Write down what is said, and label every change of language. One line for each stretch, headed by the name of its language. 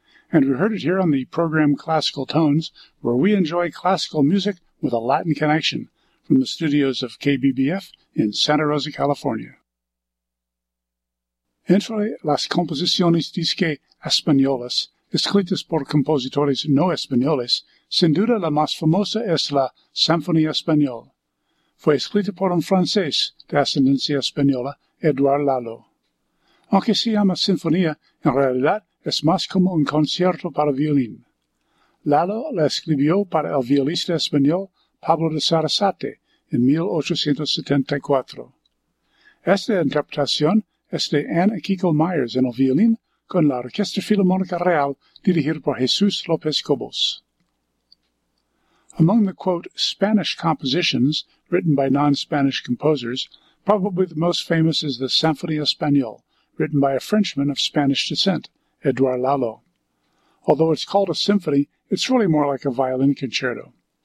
English: And we heard it here on the program Classical Tones, where we enjoy classical music with a Latin connection, from the studios of KBBF in Santa Rosa, California.
Spanish: Entre las composiciones disque españolas, escritas por compositores no españoles, sin duda la más famosa es la Sinfonía Española. Fue escrita por un francés de ascendencia española, Eduard Lalo. Aunque se llama Sinfonía, en realidad es más como un concierto para violín. Lalo la escribió para el violista español Pablo de Sarasate, en 1874. Esta interpretación es de Anne Akiko Myers en el violín con la Orquesta Filarmónica Real dirigida por Jesús López Cobos.
English: Among the, quote, Spanish compositions written by non-Spanish composers, probably the most famous is the Sinfonía Española, written by a Frenchman of Spanish descent, Eduard Lalo. Although it's called a symphony, it's really more like a violin concerto.